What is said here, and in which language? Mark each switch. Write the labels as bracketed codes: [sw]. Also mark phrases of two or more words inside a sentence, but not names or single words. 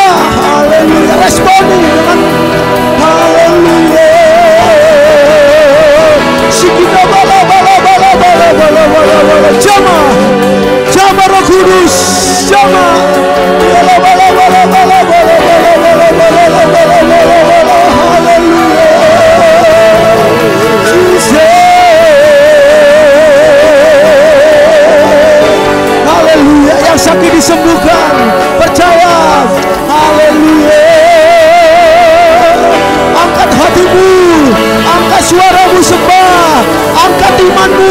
[ms] Haleluya, responi dengan haleluya. Sikita bala bala bala bala bala bala bala. Jama, jama Roh Kudus, jama. Bala bala bala bala bala bala bala bala bala bala bala. Haleluya. Jesus. Haleluya, yang sakit disembuhkan, percaya. Haleluya, angkat hatimu, angkat suaramu sembah, angkat imanmu.